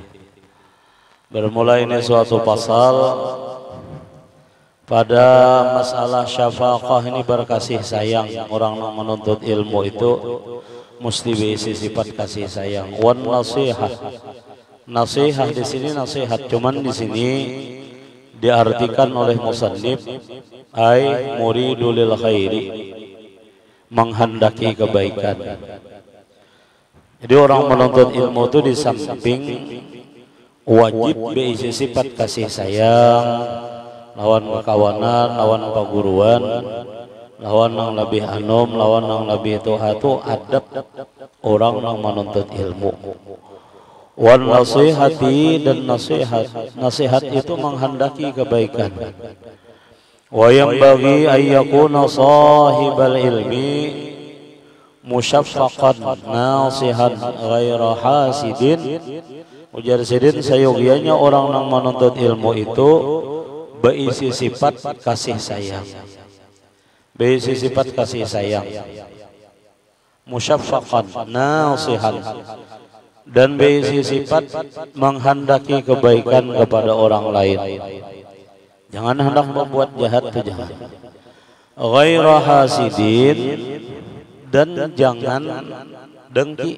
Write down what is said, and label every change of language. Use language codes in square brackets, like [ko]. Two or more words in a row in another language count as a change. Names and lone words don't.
[bjn] Bermula ini suatu pasal pada masalah syafaqah ini berkasih sayang. Orang yang menuntut ilmu itu mesti berisi sifat kasih sayang. [ar] والنصيحة. [bjn] Nasihat di sini nasihat, cuman di sini diartikan oleh musannif [ar] أي المريد للخير, [bjn] menghendaki kebaikan. Jadi orang menuntut ilmu itu di samping wajib berisi sifat kasih sayang, lawan kawanan, lawan paguruan, lawan yang lebih anom, lawan yang lebih tuhatu, adab orang yang menuntut ilmu. [ar] والنصيحة, [bjn] dan nasihat itu menghendaki kebaikan. [ar] وينبغي أن يكون صاحب العلم مشفقا ناصحا غير حاسد. [bjn] Ujar sidin sayogianya orang yang menuntut ilmu itu berisi sifat kasih sayang. Berisi sifat kasih sayang. [ar] مشفقا ناصحا, [bjn] dan berisi sifat menghendaki kebaikan kepada orang lain. Jangan hendak membuat jahat itu jangan. [ar] غير حاسد, [bjn] dan jangan dengki.